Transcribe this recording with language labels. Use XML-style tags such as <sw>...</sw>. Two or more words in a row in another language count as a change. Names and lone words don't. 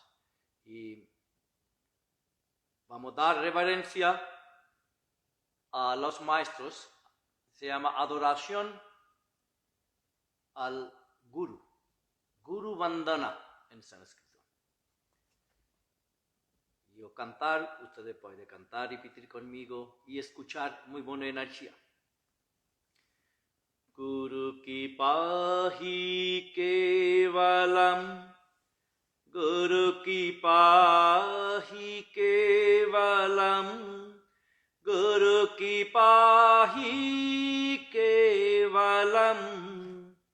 <es>Y vamos a dar reverencia a los maestros, se llama adoración al Guru,</es> <sa>Guru Vandana</sa> <es>en sánscrito. Yo cantar, ustedes pueden cantar, repetir conmigo y escuchar muy buena energía.</es> <sa>Guru ki pahi kevalam, Guru ki pahi kevalam, Guru ki pahi kevalam,</sa>